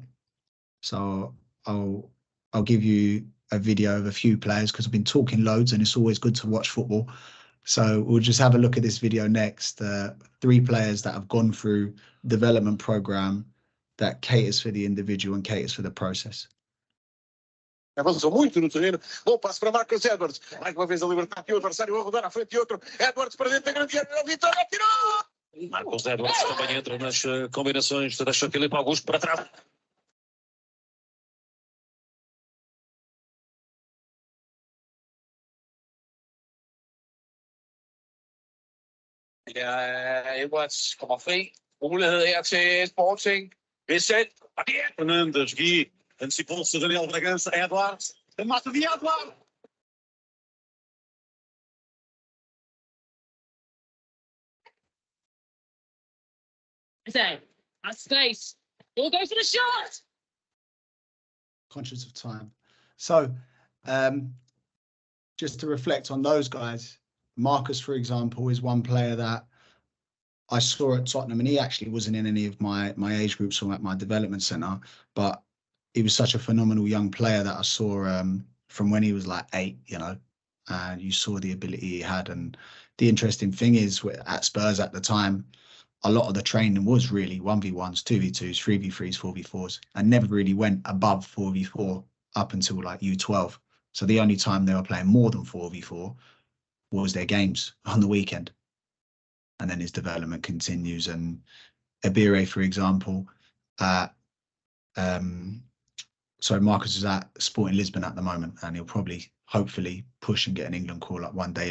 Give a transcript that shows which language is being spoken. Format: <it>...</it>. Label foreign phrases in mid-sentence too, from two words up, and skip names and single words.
<en>So I'll give you a video of a few players, because I've been talking loads and it's always good to watch football. So we'll just have a look at this video next. 3 players that have gone through development program that caters for the individual and caters for the process.</en> <pt>Avançou muito no terreno. Bom passo para Marcos Edwards. Mais uma vez a libertar aqui o adversário a rodar à frente de outro. Edwards para dentro da grande área. Vitória, tirou! Marcos Edwards também entra nas combinações. Deixa Filipe Augusto para trás.</pt> <da>Edwards kommer fri. Mulighed her til Sporting. Bissett. Og det er Fernandes. Gui.</da> <pt>Antecipou se Daniel Bragança. Edwards. Den mata de Edwards.</pt> <en>That's space. You'll go for the shot. Conscious of time. So just to reflect on those guys, Marcus, for example, is one player that I saw at Tottenham, and he actually wasn't in any of my age groups or at my development centre, but he was such a phenomenal young player that I saw from when he was like 8, and you saw the ability he had. And the interesting thing is, at Spurs at the time, a lot of the training was really 1v1s, 2v2s, 3v3s, 4v4s, and never really went above 4v4 up until like U12. So the only time they were playing more than 4v4 was their games on the weekend. And then his development continues. And Ibire, for example, Marcus is at Sporting Lisbon at the moment, and he'll probably, hopefully, push and get an England call-up one day.</en>